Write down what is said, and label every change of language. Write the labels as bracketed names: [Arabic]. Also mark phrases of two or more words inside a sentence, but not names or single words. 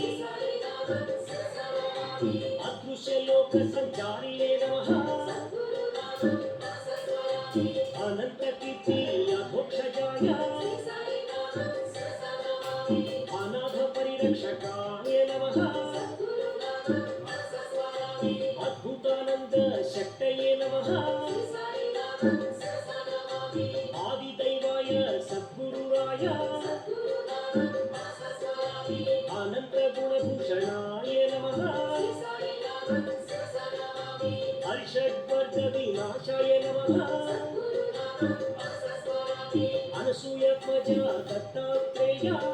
[Sanskrit] अदृश्य लोक संचारिणे नमः। अनंत कीर्ति अधोक्षजाय अनाथ परिरक्षकाय नमः। నమః ఆదిదైవాయ సద్గురురాయ అనంత గుణభూషణాయ నమః హర్షడ్వర్గ వినాశాయ నమః అనసూయధ్వజ దత్తాత్రేయ